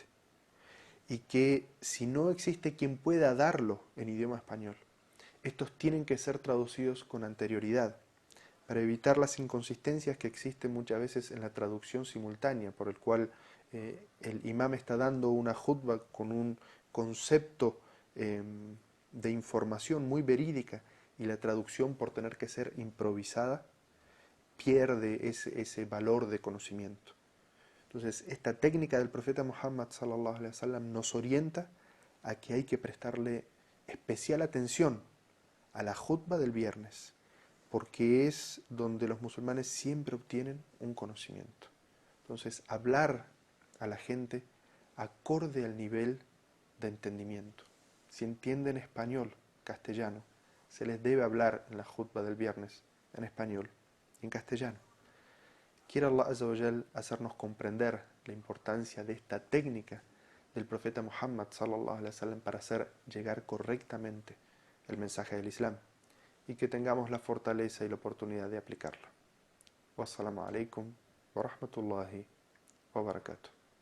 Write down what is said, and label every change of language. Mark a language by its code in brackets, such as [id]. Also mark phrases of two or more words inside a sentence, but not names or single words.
[es] Y que si no existe quien pueda darlo en idioma español, estos tienen que ser traducidos con anterioridad, para evitar las inconsistencias que existen muchas veces en la traducción simultánea, por el cual el imam está dando una khutbah con un concepto de información muy verídica y la traducción, por tener que ser improvisada, pierde ese valor de conocimiento. Entonces, esta técnica del profeta Muhammad [ar] صلى الله عليه وسلم [es] nos orienta a que hay que prestarle especial atención a la khutbah del viernes, porque es donde los musulmanes siempre obtienen un conocimiento. Entonces, hablar a la gente acorde al nivel de entendimiento. Si entienden español, castellano, se les debe hablar en la khutbah del viernes en español y en castellano. Quiere [ar] الله عز وجل [es] hacernos comprender la importancia de esta técnica del profeta Muhammad [ar] صلى الله عليه وسلم [es] para hacer llegar correctamente el mensaje del Islam y que tengamos la fortaleza y la oportunidad de aplicarlo. [ar] والسلام عليكم ورحمة الله وبركاته.